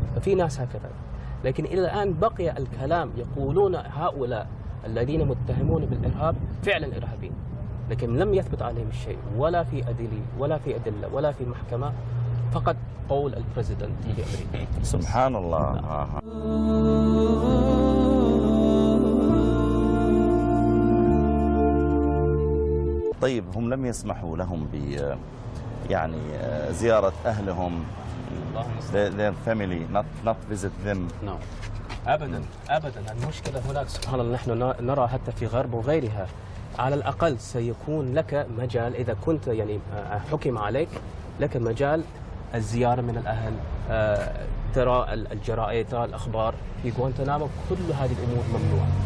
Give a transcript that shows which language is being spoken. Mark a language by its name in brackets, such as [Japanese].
[Arabic] ففي ناس هكذا لكن الى الان بقي الكلام يقولون هؤلاء الذين متهمون بالإرهاب فعلا إرهابيين لكن لم يثبت عليهم الشيء ولا في أدلة ولا في أدلة ولا في محكمة فقط قول البريزيدنت الأمريكي. سبحان الله. طيب هم لم يسمحوا لهم ب يعني زيارة أهلهم. [English] Their family not visit them. No. [Arabic] أبداً المشكلة هناك سبحان الله نحن نرى حتى في غرب وغيرها على الأقل سيكون لك مجال إذا كنت يعني حكم عليك لك مجال الزيارة من الأهل ترى الجرائد ترى الأخبار في غوانتانامو كل هذه الأمور ممنوعة.